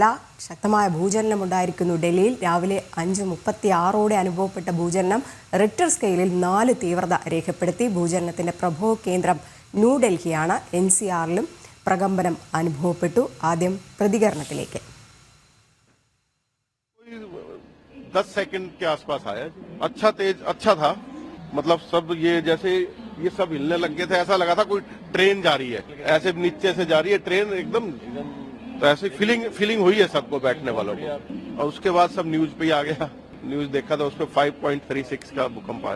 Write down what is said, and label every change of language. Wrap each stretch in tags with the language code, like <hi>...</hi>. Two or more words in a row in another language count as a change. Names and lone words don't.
<ml>ശക്തമായ ഭൂചലനം ഉണ്ടായിരിക്കുന്നു ഡൽഹിയിൽ. രാവിലെ 5:36 അനുഭവപ്പെട്ട ഭൂചലനം റിക്ടർ സ്കെയിലിൽ 4 തീവ്രത രേഖപ്പെടുത്തി. ഭൂചലനത്തിന്റെ പ്രഭവ കേന്ദ്രം ന്യൂഡൽഹിയാണ്. NCRലും പ്രകമ്പനം അനുഭവപ്പെട്ടു. ആദ്യം പ്രതികരണത്തിലേക്ക്.</ml> <hi>10 सेकंड के आसपास आया. अच्छा था. मतलब सब ये सब हिलने लग गए थे. ऐसा लगा था कोई ट्रेन जा रही है, ऐसे नीचे से जा रही है ट्रेन एकदम. तो ऐसे फीलिंग हुई है सबको, बैठने वालों को. और उसके बाद सब न्यूज पे आ गया. न्यूज देखा था, उसमें 5.36 का भूकंप आया.</hi>